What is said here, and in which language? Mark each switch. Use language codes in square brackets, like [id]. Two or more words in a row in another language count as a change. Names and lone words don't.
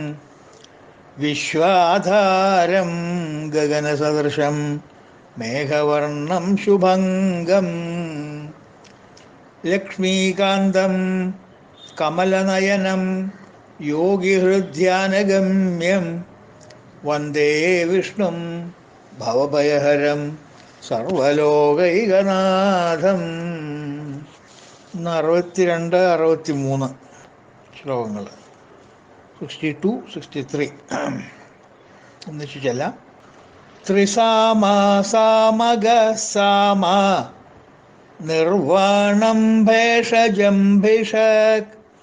[sa] विश्वाधारं गगनसदृशं मेघवर्णं शुभङ्गं लक्ष्मीकान्तं कमलनयनं योगिहृद्यानगम्यं वन्दे विष्णुं भवभयहरं സർവലോകൈകനാഥം. [ml] ഇന്ന് 62, 63 ശ്ലോകങ്ങൾ, 62, 63 ഒന്നിച്ചു ചെല്ലാം. [sa] ത്രിസാമ സാമഗ സാമ നിർവാണം ഭേഷജം ഭിഷക്